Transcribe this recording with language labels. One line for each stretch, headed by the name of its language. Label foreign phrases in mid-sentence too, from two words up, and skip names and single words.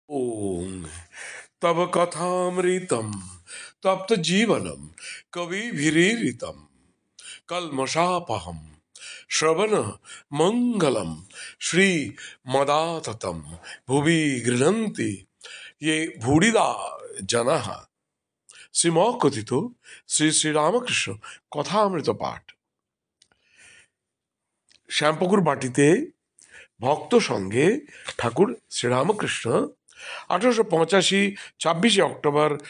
Sanskrit: ओम तव कथामृतम तप्त जीवनम कविभिरीरितम कल्मषापहम श्रवण मंगलम श्री मदाततम भुवि गृह्णन्ति ये भूरिदा जनः
Bangla: শ্রীম কথিত শ্রী শ্রীরামকৃষ্ণ কথামৃত পাঠ। শ্যামপুকুর বাটিতে ভক্ত সঙ্গে ঠাকুর শ্রীরামকৃষ্ণ 1885 26 অক্টোবর